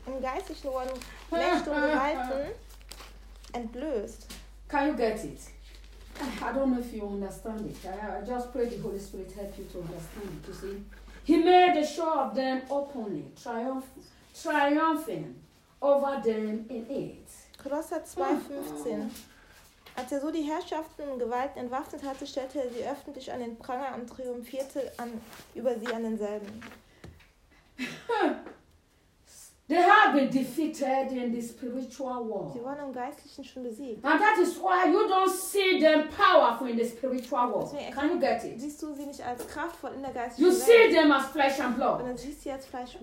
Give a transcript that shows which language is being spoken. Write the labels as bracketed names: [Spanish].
[German] Im geistlichen Worten Mächte und Gewalten entblößt. [English] Can you get it? I don't know if you understand it. I just pray the Holy Spirit help you to understand it. You see, he made a show of them openly, triumphing over them in it. [German] Kolosser 2,15. Als er so die Herrschaften und Gewalten entwaffnet hatte, stellte er sie öffentlich an den Pranger und triumphierte über sie an denselben. [English] They have been defeated in the spiritual world. [German] Sie waren im Geistlichen schon besiegt. [English] And that is why you don't see them powerful in the spiritual world. Can you get it? [German] Siehst du sie nicht als kraftvoll in der geistlichen you Welt? [English] You see them as flesh and blood. [German] Und dann siehst du sie als Fleisch und